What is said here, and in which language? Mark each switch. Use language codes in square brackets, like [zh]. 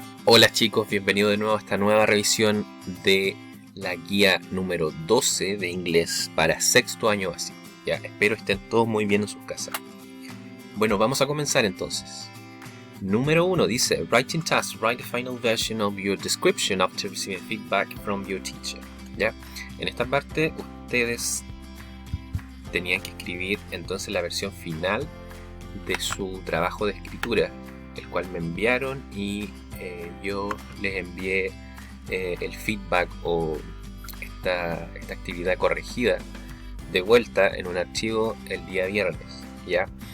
[es] Hola chicos, bienvenidos de nuevo a esta nueva revisión de la guía número 12 de inglés para sexto año básico. Ya, espero estén todos muy bien en sus casas. Bueno, vamos a comenzar entonces. Número 1 dice, [en] Writing task, write the final version of your description after receiving feedback from your teacher. [es] ¿Ya? En esta parte ustedes tenían que escribir entonces la versión final de su trabajo de escritura, el cual me enviaron y yo les envié el feedback o esta actividad corregida de vuelta en un archivo el día viernes, ¿ya?